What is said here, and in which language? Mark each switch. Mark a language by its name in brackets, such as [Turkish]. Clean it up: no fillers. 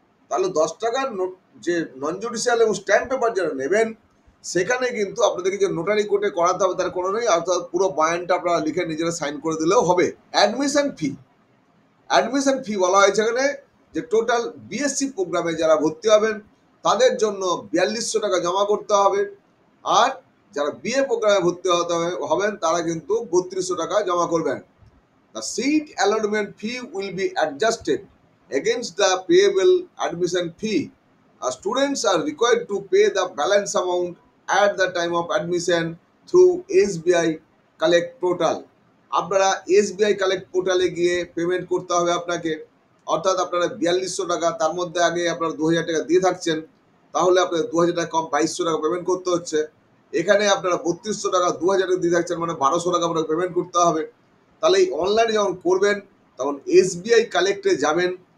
[Bangla] তাহলে 10 টাকার যে নন জুডিশিয়াল এবং স্ট্যাম্প পেপার যারা নেবেন সেখানে কিন্তু আপনাদেরকে যে নোটারি কোর্টে করাতে হবে তার কোনো নেই, অর্থাৎ পুরো বয়ানটা আপনারা লিখে নিজেরা সাইন করে দিলেও হবে। অ্যাডমিশন ফি বলা হয়েছে এখানে যে টোটাল BSc প্রোগ্রামে যারা ভর্তি হবেন তাদের জন্য 4200 টাকা জমা করতে হবে, আর যারা BA প্রোগ্রামে ভর্তি হবেন তারা কিন্তু 3200 টাকা জমা করবেন। [English] The seat allotment fee will be adjusted against the payable admission fee. Students are required to pay the balance amount at the time of admission through SBI Collect Portal. [Bangla] আপনারা SBI Collect পোর্টালে গিয়ে payment করতে হবে আপনাকে, অর্থাৎ আপনারা 4200 টাকা, তার মধ্যে আগে আপনারা 2000 টাকা দিয়ে থাকছেন, তাহলে আপনাদের 2000 টাকা কম 2200 টাকা পেমেন্ট করতে হচ্ছে। এখানে আপনারা 3200 টাকা 2000 টাকা দিয়ে থাকছেন, মানে 1200 টাকা আপনাকে পেমেন্ট করতে হবে। তাহলে এই অনলাইনে যখন করবেন তখন SBI কালেক্টে যাবেন,